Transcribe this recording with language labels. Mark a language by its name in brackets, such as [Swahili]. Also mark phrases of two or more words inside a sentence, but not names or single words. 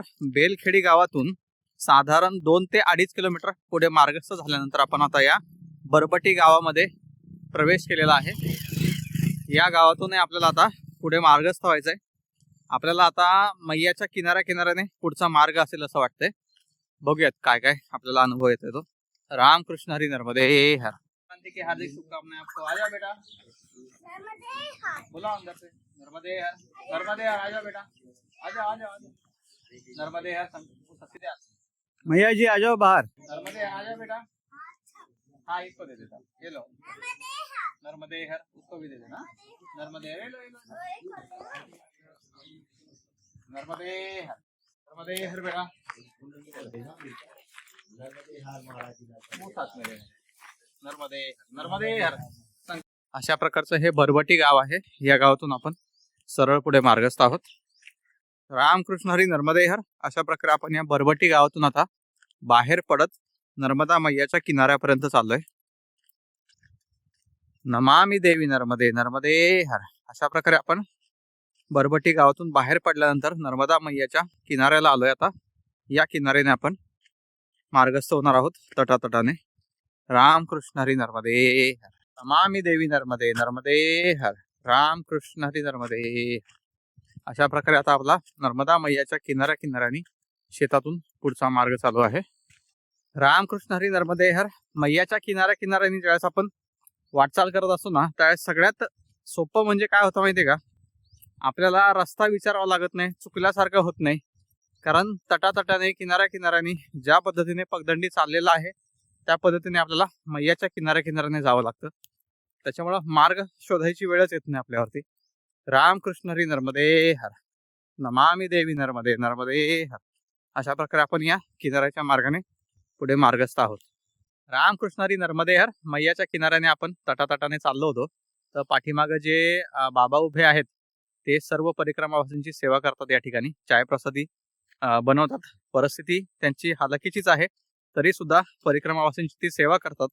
[Marathi] बेलखेडी गावातून साधारण 2 ते 2.5 किलोमीटर पुढे मार्गस्थ झाल्यानंतर आपण आता या बरबटी गावामध्ये प्रवेश केलेला आहे. या गावातून आपल्याला आता पुढे मार्गस्थ व्हायचंय. आपल्याला आता मैयाच्या किनाऱ्याने पुढचा मार्ग असेल असं वाटतंय. बघूयात काय काय आपल्याला अनुभव येतोय तो. रामकृष्ण हरी नर्मदे हर. [Hindi] क्रांति की हार्दिक शुभकामनाएं आपको. आ जाओ बेटा. बोला अंदर से. नर्मदे हर. नर्मदे हर. आ जाओ बेटा. आ जाओ आ जाओ आ जाओ. नर्मदे हर. मैया जी आ जाओ बाहर. नर्मदे हर. आ जाओ बेटा. हाँ इसको दे देता. ये लो. नर्मदे हर. उसको भी दे देना. नर्मदे हर. लो नर्मदे हर. नर्मदे हर बेटा. नर्मदे हर. [Marathi] अशा प्रकारचं हे बरबटी गाव आहे. या गावातून आपण सरळ पुढे मार्गस्थ आहोत. रामकृष्ण हरी नर्मदे हर. अशा प्रकारे आपण या बरबटी गावातून आता बाहेर पडत नर्मदा मैयाच्या किनाऱ्यापर्यंत चाललोय. [Sanskrit] नमामि देवी नर्मदे नर्मदे हर. [Marathi] अशा प्रकारे आपण बरबटी गावातून बाहेर पडल्यानंतर नर्मदा मैयाच्या किनाऱ्याला आलोय. आता या किनाऱ्याने आपण मार्गस्थ होणार आहोत तटातटाने. रामकृष्ण हरी नर्मदे हर. [Sanskrit] नमामि देवी नर्मदे नर्मदे हर. [Marathi] रामकृष्ण हरी नर्मदे. अशा प्रकारे आता आपला नर्मदा मैयाच्या किनाऱ्याने शेतातून पुढचा मार्ग चालू आहे. रामकृष्ण हरी नर्मदे हर. मैयाच्या किनाऱ्याने ज्यावेळेस आपण वाटचाल करत असतो ना त्यावेळेस सगळ्यात सोपं म्हणजे काय होतं माहितीये का, आपल्याला रस्ता विचारावा लागत नाही, चुकल्यासारखं होत नाही. कारण तटातटाने किनाऱ्याने ज्या पद्धतीने पगदंडी चाललेला आहे त्या पद्धतीने आपल्याला मैयाच्या किनाऱ्याने जावं लागतं. त्याच्यामुळं मार्ग शोधायची वेळच येत नाही आपल्यावरती. रामकृष्ण हरी नर्मदे हर, [Sanskrit] नमामि देवी नर्मदे [Marathi] नर्मदे हर. अशा प्रकारे आपण या किनाऱ्याच्या मार्गाने पुढे मार्गस्थ आहोत. रामकृष्ण हरी नर्मदे हर. मैयाच्या किनाऱ्याने आपण तटातटाने चाललो होतो. तर पाठीमागं जे बाबा उभे आहेत ते सर्व परिक्रमावासींची सेवा करतात. या ठिकाणी चाय प्रसादी बनवतात. परिस्थिती त्यांची हालाकीचीच आहे, तरी सुद्धा परिक्रमावासींची ती सेवा करतात.